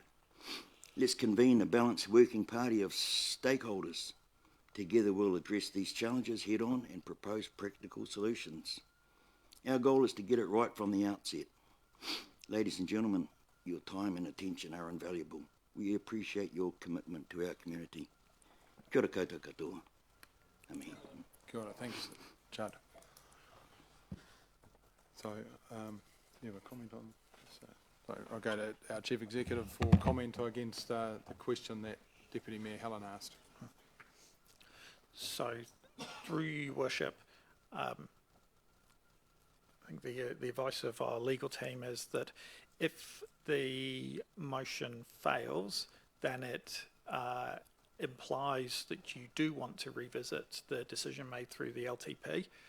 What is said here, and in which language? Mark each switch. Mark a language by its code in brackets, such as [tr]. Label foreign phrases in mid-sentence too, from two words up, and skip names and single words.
[en] Let's convene a balanced working party of stakeholders. Together we'll address these challenges head on and propose practical solutions. Our goal is to get it right from the outset. Ladies and gentlemen, your time and attention are invaluable. We appreciate your commitment to our community. [mi] Kia ora koutou katoa. Amen. Kia ora, [en] thanks, Judd. So, you have a comment on this? So I'll go to our Chief Executive for comment against the question that Deputy Mayor Helen asked. So, through you, Worship, think the advice of our legal team is that if the motion fails, then it implies that you do want to revisit the decision made through the LTP.